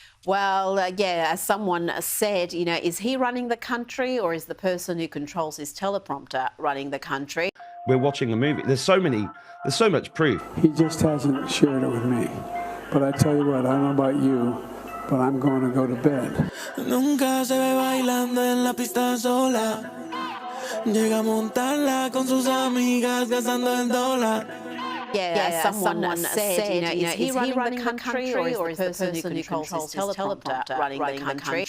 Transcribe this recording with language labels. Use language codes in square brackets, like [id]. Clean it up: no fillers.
[en] Well, yeah, as someone said, you know, is he running the country, or is the person who controls his teleprompter running the country? We're watching a movie. There's so much proof. He just hasn't shared it with me. But I tell you what, I don't know about you, but I'm going to go to bed. [es] Nunca se ve bailando en la pista sola. Llega a montarla con sus amigas gastando el dólar. [en] someone said, is he running the country or is the person who controls his teleprompter running the country?